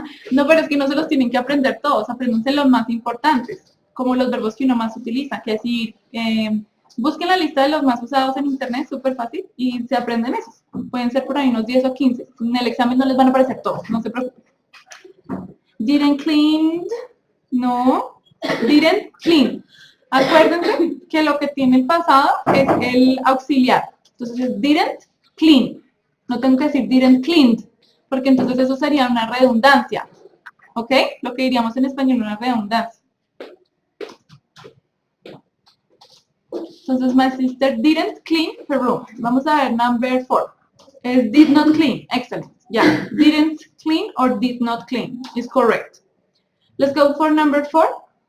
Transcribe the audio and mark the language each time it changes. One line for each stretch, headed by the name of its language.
Spanish: No, pero es que no se los tienen que aprender todos. Apréndanse los más importantes, como los verbos que uno más utiliza. Que decir, busquen la lista de los más usados en internet, súper fácil, y se aprenden esos. Pueden ser por ahí unos 10 o 15. En el examen no les van a aparecer todos, no se preocupen.
English: Didn't clean, no, didn't clean.
Spanish: Acuérdense que lo que tiene el pasado es el auxiliar. Entonces es didn't clean. No tengo que decir didn't cleaned, porque entonces eso sería una redundancia. ¿Ok? Lo que diríamos en español, una redundancia. Entonces,
English: my sister didn't clean her room.
Spanish: Vamos a ver number 4.
English: Es did not clean. Excellent. Yeah, didn't clean or did not clean is correct. Let's go for number 4.